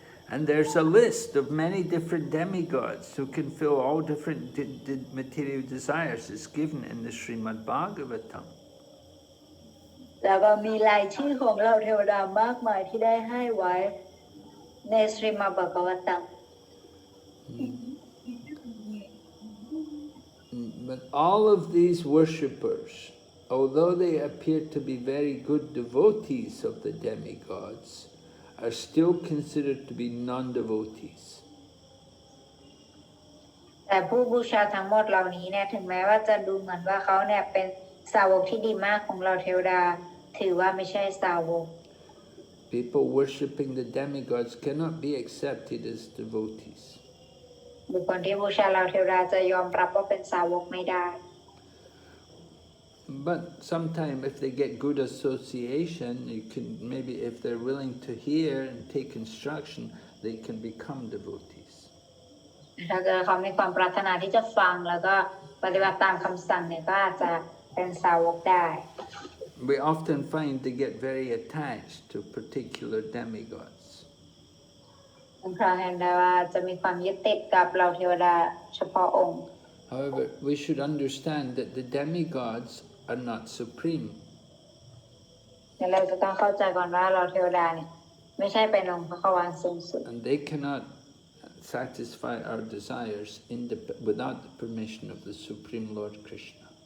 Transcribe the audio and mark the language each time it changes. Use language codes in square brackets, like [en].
[en] And there's a list of many different demigods who can fill all different material desires. It's given in the Srimad Bhagavatam. [th] แล้วก็มีรายชื่อของเหล่าเทวดามากมายที่ได้ให้ไว้ในสรีมบากวัตตัม [en] But all of these worshippers, although they appear to be very good devotees of the demigods, are still considered to be non-devotees. [th] แต่ผู้บูชาทั้งหมดเหล่านี้เนี่ยถึงแม้ว่าจะดูเหมือนว่าเขาเนี่ยเป็นสาวกที่ดีมากของเหล่าเทวดาถือว่าไม่ใช่สาวก [en] People worshipping the demigods cannot be accepted as devotees. [th] บุคคลที่บูชาเหล่าเทวดาจะยอมรับว่าเป็นสาวกไม่ได้ [en] But sometimes if they get good association, you can maybe if they're willing to hear and take instruction, they can become devotees. [th] ถ้าเกิดเขามีความปรารถนาที่จะฟังแล้วก็ปฏิบัติตามคำสั่งเนี่ยก็อาจจะเป็นสาวกได้ [en] We often find they get very attached to particular demigods. [th] บางครั้งเห็นได้ว่าจะมีความยึดติดกับเหล่าเทวดาเฉพาะองค์ [en] However, we should understand that the demigods are not supreme. [th] เราจะต้องเข้าใจก่อนว่าเหล่าเทวดาเนี่ยไม่ใช่เป็นองค์พระวานสูงสุด [en] And they cannot satisfy our desires without the permission of the Supreme Lord Krishna.